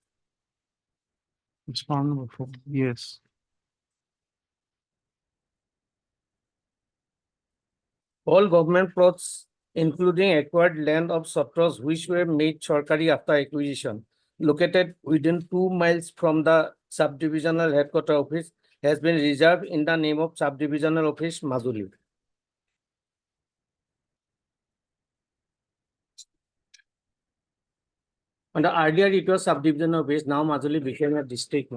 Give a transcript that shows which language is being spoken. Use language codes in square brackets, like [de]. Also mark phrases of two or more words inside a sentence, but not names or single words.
[en] It's found number 4. Yes. All government plots, including acquired land of Sotros which were made Sarkari after acquisition, located within 2 miles from the subdivisional headquarter office, has been reserved in the name of subdivisional office Majuli. And earlier it was subdivisional office, now Majuli became a district.